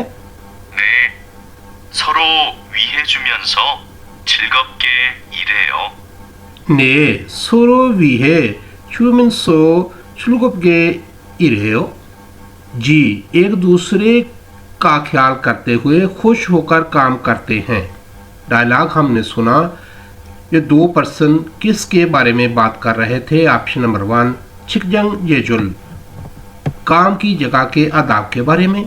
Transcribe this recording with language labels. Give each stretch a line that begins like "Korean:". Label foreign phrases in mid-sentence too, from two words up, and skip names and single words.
Korean: 네, 서로 위해주면서 즐겁게 일해요. 네, 서로 위해 주면서 즐겁게 일해요.
Hindi: जी, एक दूसरे का ख्याल करते हुए खुश होकर काम करते हैं। डायलॉग हमने सुना। ये दो पर्सन किसके बारे में बात कर रहे थे?
English: option number
Hindi: 1
Korean: 직장 예절,
Hindi: काम की जगह के आदाब के बारे में।